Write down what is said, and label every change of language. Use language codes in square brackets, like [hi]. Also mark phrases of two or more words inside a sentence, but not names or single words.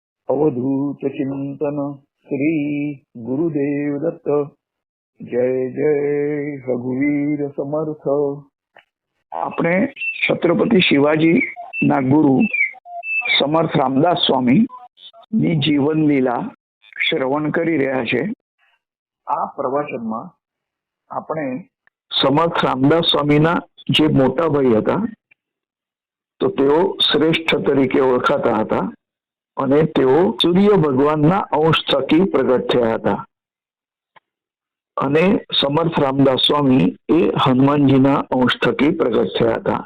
[mr] अवधूत चिंतन श्री गुरुदेव दत्त। जय जय रघुवीर समर्थ। [gu] આપણે છત્રપતિ શિવાજી ના ગુરુ સમર્થ રામદાસ સ્વામી ની જીવન લીલા શ્રવણ કરી રહ્યા છે। આ પ્રવચનમાં આપણે સમર્થ રામદાસ સ્વામીના જે મોટા ભાઈ હતા તો તેઓ શ્રેષ્ઠ તરીકે ઓળખાતા હતા અને તેઓ સૂર્ય ભગવાનના અંશ થકી પ્રગટ થયા હતા અને સમર્થ રામદાસ સ્વામી એ હનુમાનજીના અંશ થકી પ્રગટ થયા હતા।